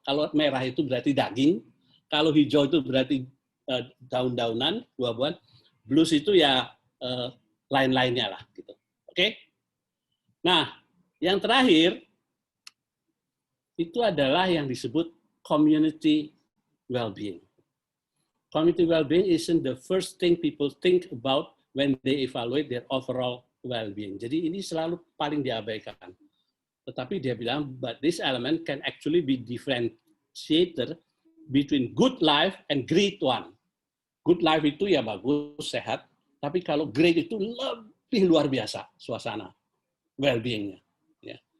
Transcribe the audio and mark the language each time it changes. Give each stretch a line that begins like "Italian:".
Indonesian: Kalau merah itu berarti daging, kalau hijau itu berarti daun-daunan, buah-buahan. Blues itu ya lain-lainnya lah. Gitu. Oke? Nah, yang terakhir itu adalah yang disebut community well-being.
English: Community well-being isn't the first thing people think about when they evaluate their overall well-being.
Indonesian: Jadi ini selalu paling diabaikan. Tetapi dia bilang,
English: but this element can actually be differentiated between good life and great one.
Indonesian: Good life itu ya bagus, sehat. Tapi kalau great itu lebih luar biasa suasana well-being-nya. Ya.